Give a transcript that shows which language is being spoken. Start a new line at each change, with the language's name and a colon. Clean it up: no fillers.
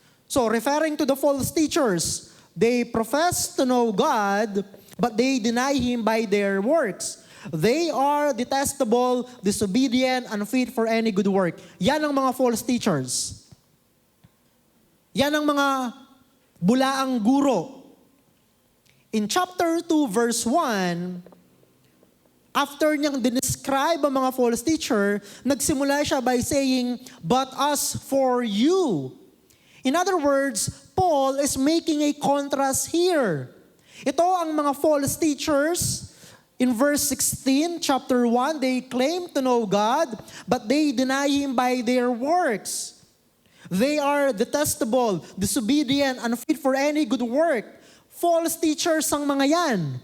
English: So, referring to the false teachers, they profess to know God, but they deny Him by their works. They are detestable, disobedient, unfit for any good work.
Filipino: Yan ang mga false teachers. Yan ang mga bulaang guro.
English: In chapter 2, verse 1, after
Filipino: niyang
English: describe
Filipino: ang mga
English: false teacher,
Filipino: nagsimula siya
English: by saying, but as for you. In other words, Paul is making a contrast here.
Filipino: Ito ang mga false teachers.
English: In verse 16, chapter 1, they claim to know God, but they deny Him by their works. They are detestable, disobedient, unfit for any good work.
Filipino: False teachers ang mga yan.